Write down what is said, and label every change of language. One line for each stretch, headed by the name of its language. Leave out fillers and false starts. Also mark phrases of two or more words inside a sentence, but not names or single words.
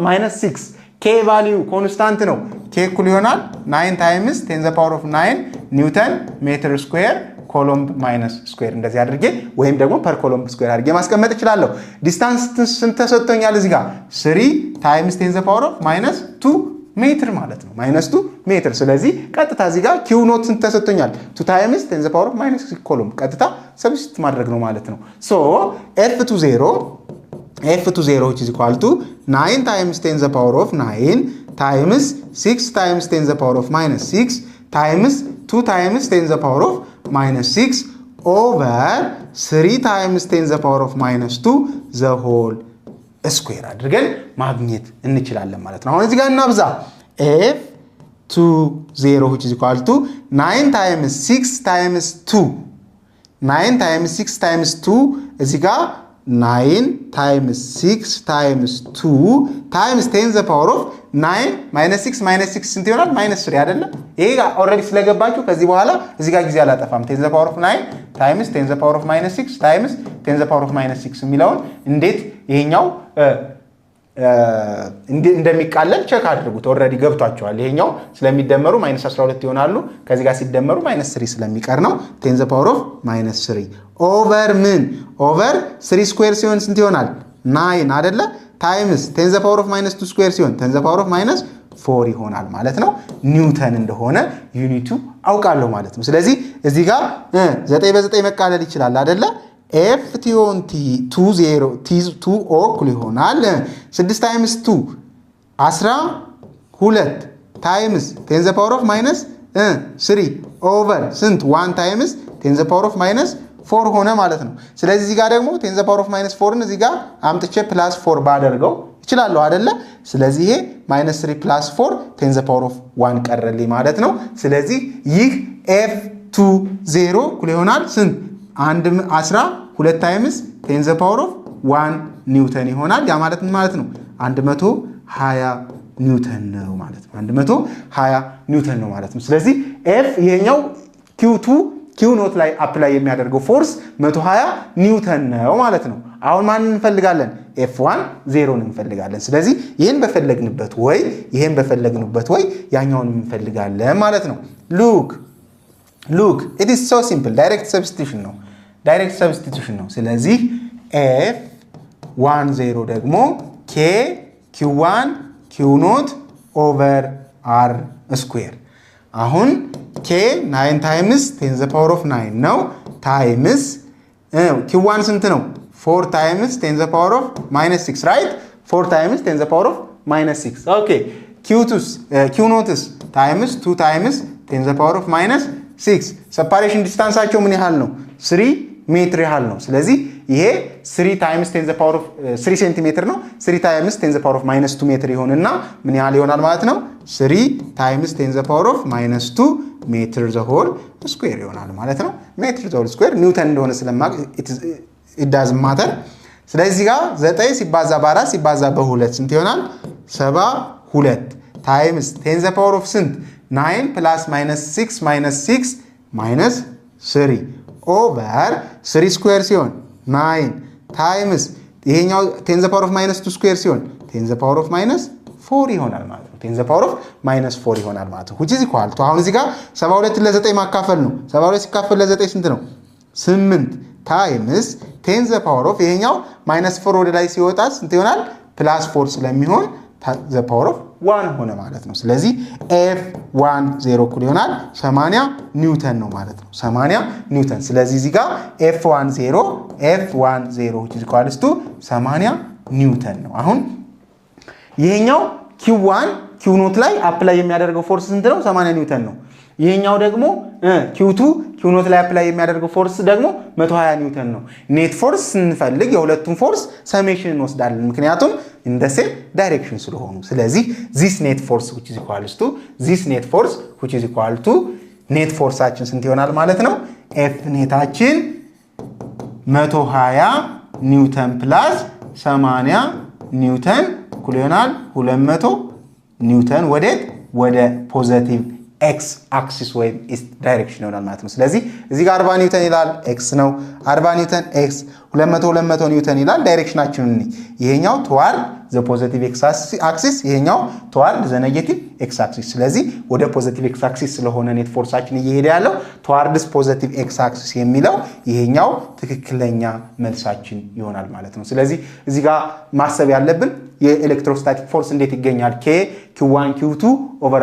Amharic: -6 K ቫልዩ ኮንስታንት ነው K እኩል ይሆናል
English: 9 times 10 the power of 9 newton meter square coulomb minus square
Amharic: እንደዚህ አድርጌ ወይም ደግሞ
English: per coulomb square
Amharic: አድርጌ ማስቀመጥ እችላለሁ ዲስታንስ ስንት ተሰጥቶኛል እዚህ ጋር
English: 3 times 10 the power of -2 meter
Amharic: ማለት ነው -2 ሜትር ስለዚህ ቀጥታ እዚህ ጋር Q ኖት ስንት ተሰጥቶኛል
English: 2 times 10 the power of -6 coulomb
Amharic: ቀጥታ ሰብስቲት ማድረግ ነው ማለት ነው ሶ F2 0
English: which is equal to 9 times 10 the power of 9 times 6 times 10 the power of -6 times 2 times 10 the power of -6 over 3 times 10 the power of -2 the whole square
Amharic: አድርገን ማግኘት እንችላለን ማለት ነው አሁን እዚህ ጋር እናብዛ
English: F2 0 which is equal to 9 times 6 times 2 9 times 6 times 2 እዚህ ጋር 9 times 6 times 2 times 10 the power of 9 -6
Amharic: ስንት ይሆናል -3 አይደለ ይሄ ኦሬዲ ስለገባችሁ ከዚህ በኋላ እዚህ ጋር ጊዜ አላጠፋም
English: 10 the power of 9 times 10 the power of -6 times 10 the power of -6
Amharic: የሚለውን እንዴት ይሄኛው እንደሚቃለል ቼክ አድርጉት ኦሬዲ ገብቷቸዋል ይሄኛው ስለሚደመሩ -12 ይሆናሉ ከዚህ ጋር ሲደመሩ -3 ስለሚቀር ነው 10 the
English: power of -3
Amharic: ኦቨር ምን ኦቨር 3 ስኩዌር ሲሆን ስንት ይሆናል 9 አይደለ ታይምስ
English: 10 the power of -2
Amharic: ስኩዌር ሲሆን
English: 10 the power of -4
Amharic: ይሆናል ማለት ነው ኒውተን እንደሆነ ዩኒቱ አውቃለሁ ማለት ነው ስለዚህ እዚህ ጋር 9 በ9 መቃለል ይችላል አይደለ F on T 20 T2 እኩል ይሆናል
English: 6 times 2 12 times 10 the power of -3 over ስንት 1 times 10 the power of -4
Amharic: ሆነ ማለት ነው ስለዚህ እዚህ ጋር ደግሞ
English: 10 the power of -4
Amharic: እዚህ ጋር አምጥቼ +4 ባደርገው ይችላልው አይደለ ስለዚህ ይሄ -3 +4
English: 10 the power of 1
Amharic: ቀረልኝ ማለት ነው ስለዚህ ይህ F20 እኩል ይሆናል ስንት 12 ታይምስ
English: 10 the power of 1
Amharic: ኒውተን ይሆናል ያ ማለት ምን ማለት ነው 120 ኒውተን ነው ማለት ነው 120 ኒውተን ነው ማለት ነው ስለዚህ F ይሄኛው Q2 Q ኖት ላይ አፕላይ የሚያደርገው ፎርስ 120 ኒውተን ነው ማለት ነው አሁን ማን እንፈልጋለን f1 0 እንፈልጋለን ስለዚህ ይሄን በፈለግንበት ወይ ያኛውን እንፈልጋለን ማለት ነው
English: look it is so simple direct substitution
Amharic: ነው ስለዚህ
English: f10 ደግሞ k q1 q0 over r square አሁን k 9 times 10 the power of 9 ነው times q1
Amharic: ስንት ነው
English: 4 times 10 the power of -6 right 4 times 10 the power of -6 okay q0 times 2 times 10 the power of -6 separation distance
Amharic: አቸው ምን ያህል ነው 3 ሜትር ያህል ነው ስለዚህ ይሄ
English: 3 times 10 the power of
Amharic: 3 ሴንቲሜትር ነው
English: 3 times 10 the power of -2
Amharic: ሜትር ይሆንና ምን ያህል ይሆናል ማለት ነው
English: 3 times 10 the power of -2
Amharic: ሜትር
English: the whole square
Amharic: ይሆናል ማለት ነው ሜትር
English: the whole square
Amharic: ኒውተን እንደሆነ ስለማቅ
English: it doesn't matter
Amharic: ስለዚህ ጋር 9 ሲባዛ በ4 ሲባዛ በ2 ስንት ይሆናል
English: 72 times 10 the power of ስንት 9 plus -6 -6 -3 over 3 square ሲሆን 9 times ይሄኛው 10 the power of -2 square ሲሆን 10 the power of -4
Amharic: ይሆናል ማለት ነው
English: 10 the power of -4
Amharic: ይሆናል ማለት ነው
English: which is equal to
Amharic: አሁን እዚህ ጋር 72 ለ9 ማካፈል ነው 72 ሲካፈል ለ9 ስንት ነው
English: 8 times 10 the power of
Amharic: ይሄኛው -4 ወደ ላይ ሲወጣ ስንት ይሆናል +4 ስለሚሆን
English: the power of
Amharic: 1 ሆነ ማለት ነው ስለዚህ f10 እኩል ይሆናል 80 ኒውተን ነው ማለት ነው 80 ኒውተን ስለዚህ እዚህ ጋር f10
English: which is equal to
Amharic: 80 ኒውተን ነው አሁን ይሄኛው q1 q0 ላይ አፕላይ የሚያደርገው ፎርስ ስንት ነው 80 ኒውተን ነው ይሄኛው ደግሞ q2 q0 ላይ አፕላይ የሚያደርገው ፎርስ ደግሞ 120 ኒውተን ነው ኔት ፎርስ ስንፈልግ የሁለቱም ፎርስ ሰሜሽን እንወስዳለን ምክንያቱም
English: in the same direction
Amharic: ስለሆኑ ስለዚህ
English: this net force which is equal to net force
Amharic: አችን ስንት ይሆናል ማለት ነው f ኔታችን
English: 120 newton plus 80 newton
Amharic: እኩል ይሆናል 200 ኒውተን ወደ ፖዚቲቭ
English: x axis
Amharic: ወይ
English: east direction
Amharic: ይሆናል ማለት ነው ስለዚህ እዚህ ጋር 40 ኒውተን ይላል x ነው 40 ኒውተን x 200 ኒውተን ይላል ዳይሬክሽናችንን ይሄኛው
English: toward the positive x axis
Amharic: ይሄኛው
English: toward the negative x axis
Amharic: ስለዚህ ወደ
English: positive x axis
Amharic: ስለሆነ ኔት ፎርሳችን እየሄደ ያለው
English: towards positive x axis
Amharic: የሚለው ይሄኛው ትክክለኛ መልሳችን ይሆናል ማለት ነው ስለዚህ እዚህ ጋር ማሰብ ያለብን የኤሌክትሮስታቲክ ፎርስ እንዴት ይገኛል
English: k q1 q2 over